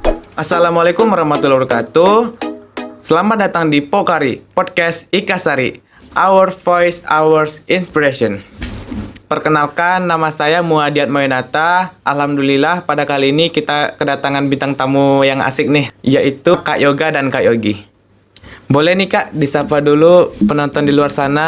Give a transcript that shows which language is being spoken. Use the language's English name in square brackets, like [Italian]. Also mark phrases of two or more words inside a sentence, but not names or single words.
[Arabic] Assalamualaikum warahmatullahi wabarakatuh. [Indonesian] Selamat datang di Pokari, Podcast Ikasari, [English] Our Voice, Our Inspiration. [Indonesian] Perkenalkan, nama saya Muadiat Moenata. Alhamdulillah pada kali ini kita kedatangan bintang tamu yang asik nih, yaitu Kak Yoga dan Kak Yogi. Boleh nih Kak, disapa dulu penonton di luar sana.